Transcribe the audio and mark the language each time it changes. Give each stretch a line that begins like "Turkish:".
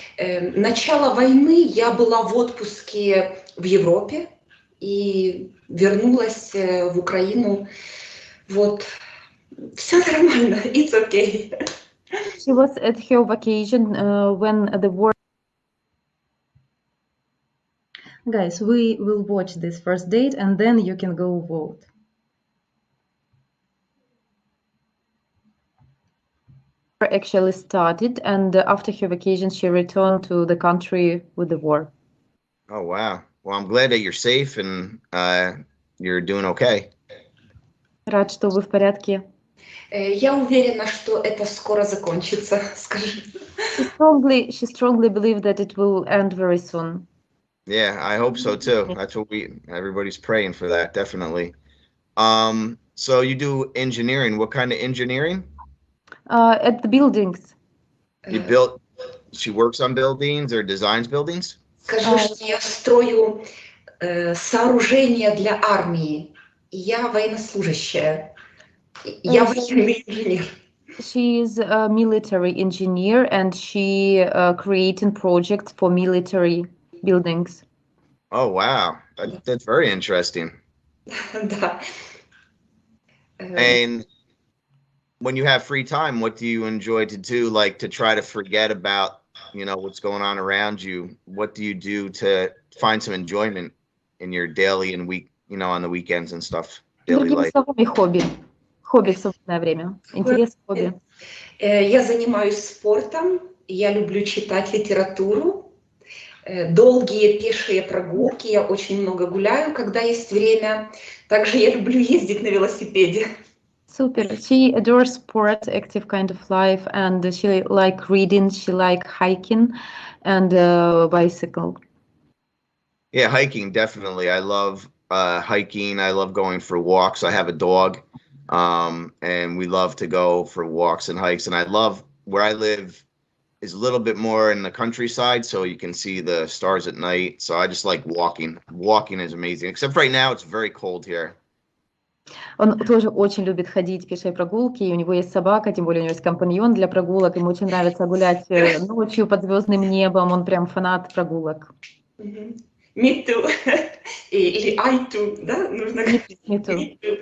Russian: Начало войны я была в отпуске в Европе и вернулась в Украину. Вот. Все нормально.
English: It's okay. She was at her vacation when the war. Guys, we will watch this first date and then you can go vote. Actually started, and after her vacation she returned to the country with the war. Oh wow. Well, I'm glad that you're safe and you're doing okay.
Russian: Рад, что вы в порядке. Я уверена, что это скоро закончится, скажи.
English: She strongly believes that it will end very soon. Yeah, I hope so too. That's what everybody's praying for that, definitely. So you do engineering. What kind of engineering? At the buildings. She works on buildings or designs buildings?
Russian: Скажу, что я строю сооружения для армии. Я военнослужащая. Я военный инженер.
English: She is a military engineer and she creating projects for military buildings. Oh wow, that's very interesting.
Russian: Да.
English: And when you have free time, what do you enjoy to do, like to try to forget about, what's going on around you? What do you do to find some enjoyment in your daily and week, on the weekends and stuff, daily life?
Russian: Хобби в свободное время. Интерес, хобби. Я занимаюсь спортом, я люблю читать литературу, долгие пешие прогулки, я очень много гуляю, когда есть время. Также я люблю ездить на велосипеде.
English: Super. She adores sports, active kind of life, and she like reading, she like hiking and bicycle. Yeah, hiking, definitely. I love hiking. I love going for walks. I have a dog, and we love to go for walks and hikes. And I love where I live is a little bit more in the countryside, so you can see the stars at night. So I just like walking. Walking is amazing. Except right now, it's very cold here.
Russian: Он тоже очень любит ходить пешие прогулки, и у него есть собака, тем более у него есть компаньон для прогулок. Ему очень нравится гулять ночью под звездным небом, он прям фанат прогулок.
English: Me too.
Russian: Или
English: I too,
Russian: да? Нужно говорить.
English: Me too.